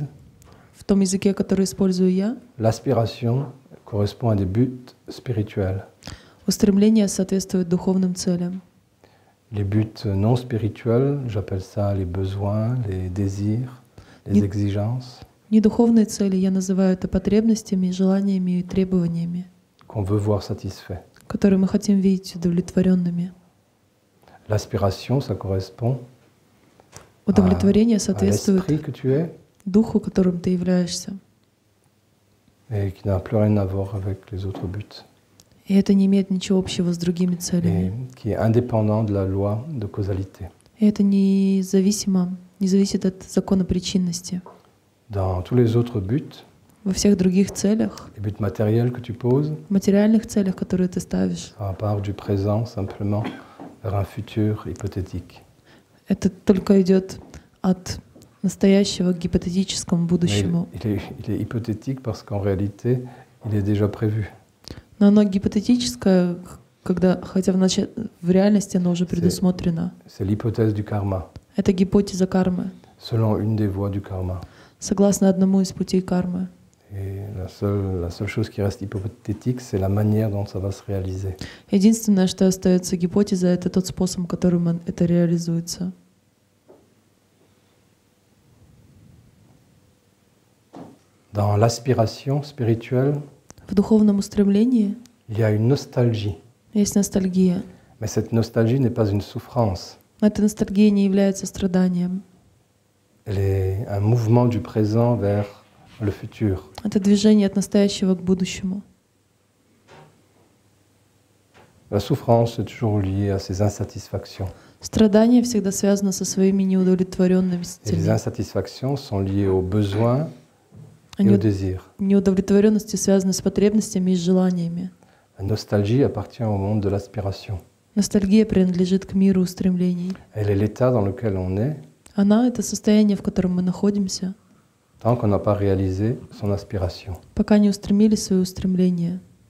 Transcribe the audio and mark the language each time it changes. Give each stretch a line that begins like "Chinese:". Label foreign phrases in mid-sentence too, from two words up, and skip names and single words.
Russian: в том языке, который использую я,
French: l'aspiration correspond à des buts spirituels.
Russian: Устремление соответствует духовным целям.
French: Les buts non spirituels, j'appelle ça les besoins, les désirs, les exigences.
Russian: Недуховные цели я называю это потребностями, желаниями и требованиями,
French: qu'on veut voir satisfaits.
Russian: которые мы хотим видеть удовлетворенными.
French: L'aspiration, ça correspond
Russian: Удовлетворение
French: à
Russian: соответствует
French: l'esprit que tu es
Russian: духу, которым ты являешься.
French: et qui n'a plus rien à voir avec les autres buts.
Russian: И это не имеет ничего общего с другими целями.
French: Et qui est indépendant de la loi de causalité.
Russian: И это не зависит от закона причинности.
French: Dans tous les autres buts,
Russian: Во всех других целях,
French: les buts matériels que tu poses,
Russian: в материальных целях, которые ты ставишь,
French: ça part du présent simplement vers un futur hypothétique.
Russian: это только идет от настоящего к гипотетическому
French: Mais
Russian: будущему.
French: il est hypothétique parce qu'en réalité, il est déjà prévu.
Russian: Но оно гипотетическое, хотя в реальности оно уже предусмотрено.
French: C'est l'hypothèse du karma,
Russian: Это гипотеза кармы,
French: selon une des voies du karma.
Russian: согласно одному из путей кармы.
French: Et la seule chose qui reste hypothétique, c'est la manière dont ça va se réaliser.
Russian: Единственное, что остается гипотезой, это тот способ, которым это реализуется.
French: Dans l'aspiration spirituelle,
Russian: В духовном устремлении
French: il y a une nostalgie.
Russian: есть ностальгия.
French: Mais cette nostalgie n'est pas une souffrance.
Russian: Но эта ностальгия не является страданием.
French: Elle est un mouvement du présent vers le futur.
Russian: Это движение от настоящего к будущему.
French: La souffrance est toujours liée à ces insatisfactions.
Russian: Страдание всегда связано со своими
French: Et les
Russian: неудовлетворенностями.
French: insatisfactions sont liées aux besoins et aux désirs.
Russian: Неудовлетворенности связаны с потребностями и с желаниями.
French: La nostalgie appartient au monde de l'aspiration.
Russian: Ностальгия принадлежит к миру устремлений.
French: Elle est l'état dans lequel on est
Russian: Она — это состояние, в котором мы находимся,
French: tant qu'on n'a pas réalisé son aspiration.
Russian: пока не устремили свои устремления.